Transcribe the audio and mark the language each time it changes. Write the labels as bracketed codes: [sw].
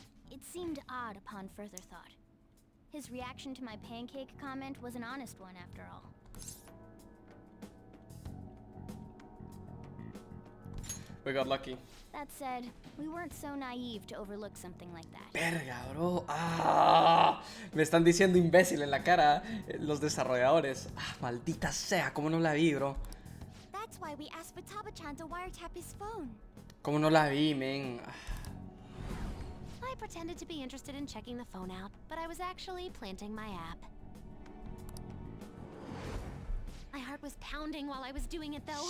[en] It seemed odd upon further thought. His reaction to my pancake comment was an honest one after all. We got lucky. That said, we weren't so naive to overlook something like that. [es] Verga, bro. Ah, me están diciendo imbécil en la cara los desarrolladores. Ah, maldita sea, ¿cómo no la vi, bro? [en] That's why we asked Futaba-chan to wiretap his phone. [es] ¿Cómo no la vi, men? [en] I pretended to be interested in checking the phone out, but I was actually planting my app. My heart was pounding while I was doing it, though.